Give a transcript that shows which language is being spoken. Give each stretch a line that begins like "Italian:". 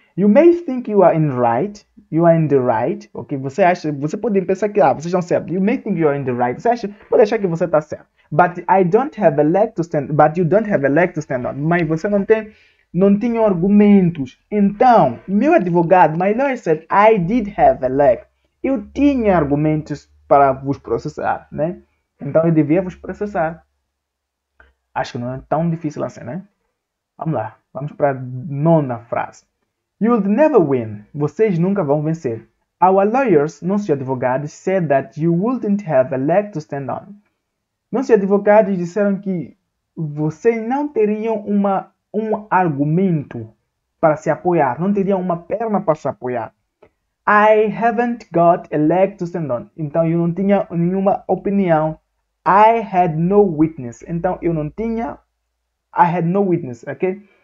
English: You may think you are in the right. Ok?
Portuguese: Você pode pensar que vocês estão certos.
English: You may think you are in the right.
Portuguese: Pode achar que você está certo.
English: But you don't have a leg to stand on.
Portuguese: Mas você não tinha argumentos. Então, meu advogado,
English: my lawyer said I did have a leg.
Portuguese: Eu tinha argumentos para vos processar, né? Então eu devia vos processar. Acho que não é tão difícil assim, né? Vamos lá. Vamos para a 9ª frase.
English: You'll never win.
Portuguese: Vocês nunca vão vencer.
English: Our lawyers,
Portuguese: nossos advogados,
English: said that you wouldn't have a leg to stand on.
Portuguese: Nossos advogados disseram que vocês não teriam um argumento para se apoiar. Não teriam uma perna para se apoiar.
English: I haven't got a leg to stand on.
Portuguese: Então eu não tinha nenhuma opinião
English: I had no witness.
Portuguese: Então, eu não tinha.
English: I had no witness, ok?